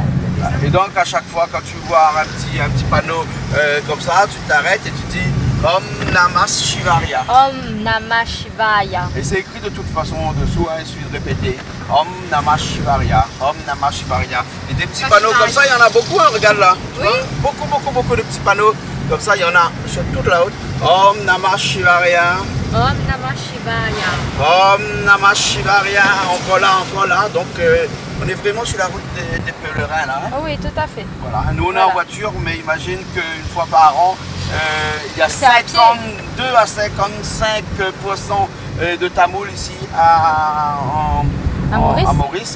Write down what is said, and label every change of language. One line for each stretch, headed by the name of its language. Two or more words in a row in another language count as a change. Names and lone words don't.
French: et donc, à chaque fois, quand tu vois un petit panneau comme ça, tu t'arrêtes et tu dis
Sanskrit: Om Namah Shivaya. Om Namah Shivaya.
French: Et c'est écrit de toute façon en dessous, hein, il suffit de répéter
Sanskrit: Om Namah Shivaya, Om Namah Shivaya.
French: Et des petits panneaux comme ça, il y en a beaucoup, hein, regarde là. Oui. Beaucoup de petits panneaux comme ça, il y en a sur toute la route.
Sanskrit: Om Namah Shivaya. Om Namah Shivaya. Om Namah Shivaya.
French: Encore là. Donc, on est vraiment sur la route des pèlerins là. Hein. Oh oui, tout à fait. Voilà. Nous, on est en voiture, mais imagine qu'une fois par an, il y a 52 à 55% de Tamouls ici à Maurice.